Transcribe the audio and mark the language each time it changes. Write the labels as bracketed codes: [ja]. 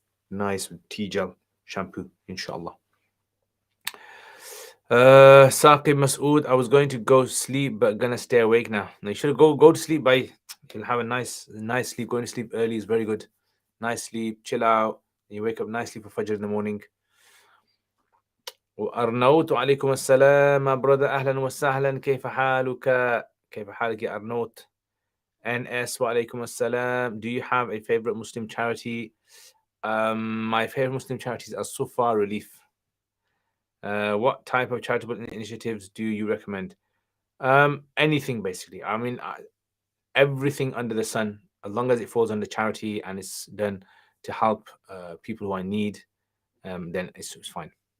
[en] Nice with tea gel shampoo, inshallah. Saqib Masood, I was going to go sleep but gonna stay awake now. Now you should go to sleep by you'll have a nice sleep. Going to sleep early is very good. Nice sleep, chill out, and you wake up nicely for Fajr in the morning. [ar] وأرنوت وعليكم السلام [en] my brother [ar] أهلا وسهلا كيف حالك كيف حالك يا أرنوت NS وعليكم السلام. [en] Do you have a favorite Muslim charity? My favorite Muslim charities are Sufa Relief. What type of charitable initiatives do you recommend? Anything basically. I mean, everything under the sun, as long as it falls under charity and it's done to help people who are in need, then it's fine.